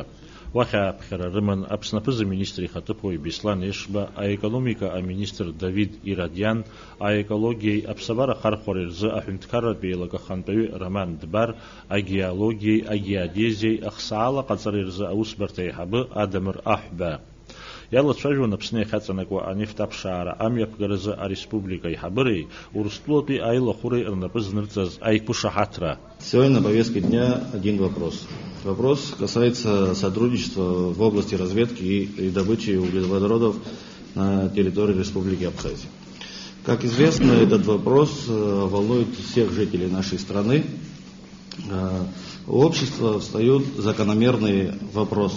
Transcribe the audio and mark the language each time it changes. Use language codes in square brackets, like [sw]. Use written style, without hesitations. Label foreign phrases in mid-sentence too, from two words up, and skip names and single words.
[ab] Уахь ааԥхьара рыман Аԥсны апыза-министр ихаҭыԥуаҩ Беслан Ешба, аекономика аминистр Давид Ирадиан, аекологиеи, аԥсабара хархәареи рзы аҳәынҭқарратә еилагахантәаҩы Роман Дбар, агеологиеи, агеодезиеи, ахсаала ҟаҵареи рзы аусбарҭа аиҳабы Адамыр Аҳәба. Иалацәажәон Аԥсны иахьаҵанакуа анефт аԥшаара амҩаԥгаразы ареспублика аиҳабыреи, Урыстәылатәи аилахәыреи рнапы знырҵаз аиқәышаҳаҭра. [ru] Сегодня на повестке дня один вопрос. Вопрос касается сотрудничества в области разведки и добычи углеводородов на территории Республики Абхазия. Как известно, этот вопрос волнует всех жителей нашей страны. У общества встают закономерные вопросы.